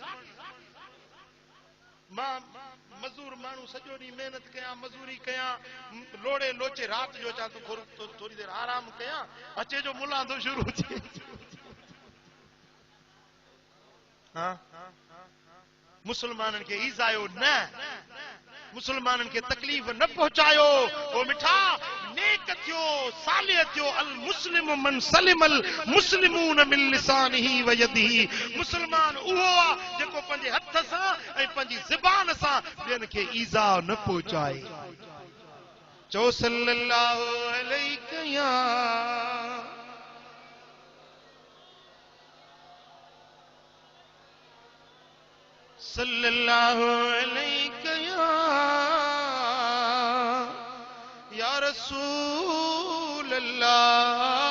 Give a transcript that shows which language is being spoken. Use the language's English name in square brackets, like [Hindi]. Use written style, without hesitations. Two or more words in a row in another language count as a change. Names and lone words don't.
[Sindhi] मां मजदूर माण्हू सॼो ॾींहुं महिनत कयां मजदूरी कयां लोड़े लोचे राति जो अचां तो थोड़ी देर आराम कयां अचे जो मुल्ला तो शुरू थिए। हाँ मुसलमाननि खे ईज़ायो न मुसलमाननि खे तकलीफ़ न पहुचायो ओ मिठा नेक थियो सालिह थियो [Arabic] المسلم من سلم المسلمون من لسانه ويده [Sindhi] मुसलमान उहो आहे जेको पंहिंजे हथ सां ऐं पंहिंजी ज़बान सां ॿियनि खे ईज़ा न पहुचाए। [Arabic] चओ صلى الله عليه يا صلى الله عليه يا رسول الله.